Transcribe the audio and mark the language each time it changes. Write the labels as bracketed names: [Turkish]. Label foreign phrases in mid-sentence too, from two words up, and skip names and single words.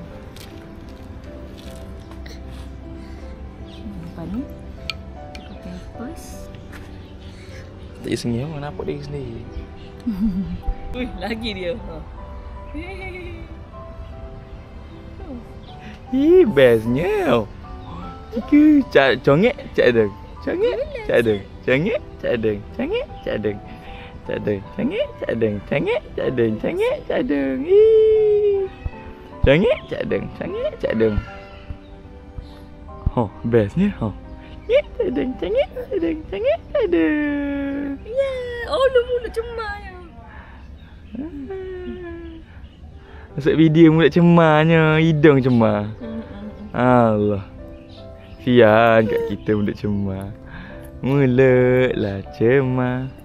[Malay] Apa ni? Tukar pampers. Tak payah sengih pun, nampak dia sendiri. Ui, lagi dia. Bestnya. Congek, cak adeng. Congek, cak adeng. Congek, cak adeng. Congek, cak adeng. Cak adeng. Congek, cak adeng. Congek, cak adeng. Congek, cak adeng. Congek, cak adeng. Congek, cak adeng. Bestnya. Cengit. Aduh. Ya, oh lu mulut cemar ya. Masuk video mulut cemarnya, hidung cemar. Allah. Sian kat kita mulut cemar. Mulutlah cemar.